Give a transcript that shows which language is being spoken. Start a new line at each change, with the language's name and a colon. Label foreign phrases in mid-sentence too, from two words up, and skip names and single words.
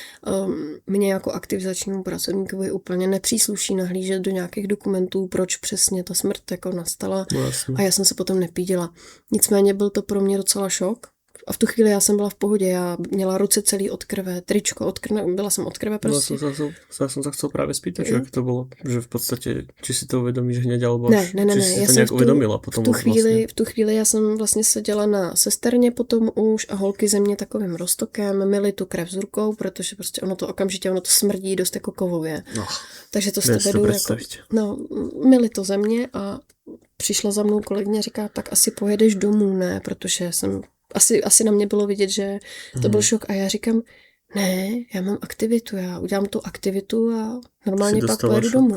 Czech: Mně jako aktivizačnímu pracovníkovi úplně nepřísluší nahlížet do nějakých dokumentů, proč přesně ta smrt jako nastala. A já jsem se potom nepídila. Nicméně byl to pro mě docela šok. A v tu chvíli já jsem byla v pohodě, já měla ruce celý od krve, tričko od krve, byla jsem od krve prostě.
Slovak: Ja som sa chcel práve spýtať, že ak to bolo, že v podstate, či si to uvedomíš hneď, alebo ne, či si to nejak uvedomila potom.
Czech: V tu chvíli já jsem vlastně seděla na sesterně potom už a holky ze mě takovým roztokem myly tu krev z rukou, protože prostě ono to smrdí dost jako kovově. No, takže to z tebe jdu jako, myly to ze mě a přišla za mnou kolegyně a říká, tak asi pojedeš domů, ne, protože jsem asi na mě bylo vidět, že to byl šok a já říkám, ne, já mám aktivitu, já udělám tu aktivitu a normálně pak pojedu domů.